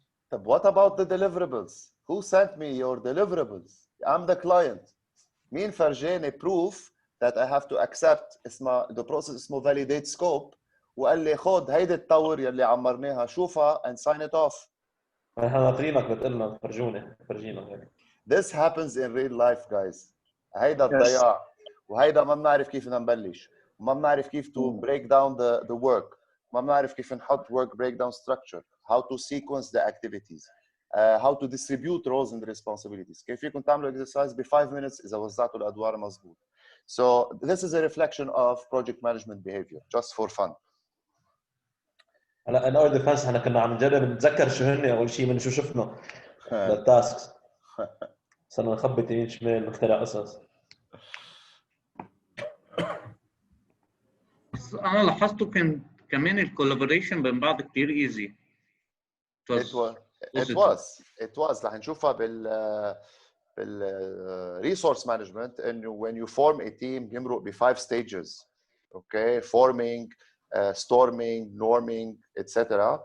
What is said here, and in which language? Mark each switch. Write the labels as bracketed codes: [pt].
[en] But what about the deliverables? Who sent me your deliverables? I'm the client. [ar] مين فرجاني [en] proof that I have to accept [ar] اسمها the process اسمه validate scope وقال لي خد هيدي التور يلي عمرناها شوفها and [en] sign it off. [ar] نحن ناطرينك بتقلنا فرجينا هيك. [en] This happens in real life guys. [ar] هيدا الضياع وهيدا ما بنعرف كيف بدنا نبلش وما بنعرف كيف [en] to break down the work. [ar] ما بنعرف كيف نحط work breakdown structure, [en] how to sequence the activities, how to distribute roles and responsibilities. [ar] كيف فيكم تعملوا exercise ب 5 minutes إذا وزعتوا الأدوار مظبوط. [en] So this is a reflection of project management behavior, just for fun. [ar] هلا [en] in our defense [ar] احنا كنا عم نجرب نتذكر شو هن اول شيء من شو شفنا بالتاسكس. صرنا نخبط يمين شمال نخترع قصص. بس انا لاحظته كان كمان الكولابوريشن بين بعض كثير ايزي. [en] It was [ar] رح نشوفها بال [en] resource management انه when you form a team [ar] يمرق ب 5 [en] stages. Okay, forming, storming, norming, etc.